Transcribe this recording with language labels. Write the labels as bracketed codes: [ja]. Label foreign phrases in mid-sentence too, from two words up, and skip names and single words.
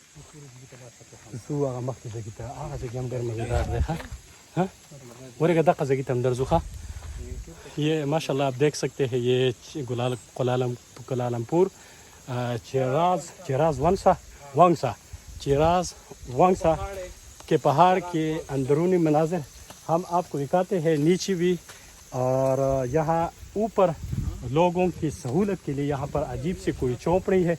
[ps] زو هغه مخکې ځای ته هغه ځای هم ډېر مزیدار دی ها ورګه دغه ځای ته هم درځو ښه. [ur] یہ ماشاء اللہ آپ دیکھ سکتے ہیں یہ کولالمپور چیراز وانگسا کے پہاڑ کے اندرونی مناظر ہم آپ کو دکھاتے ہیں نیچے بھی. اور یہاں اوپر لوگوں کی سہولت کے لیے یہاں پر عجیب سی کوئی چوپڑی ہے.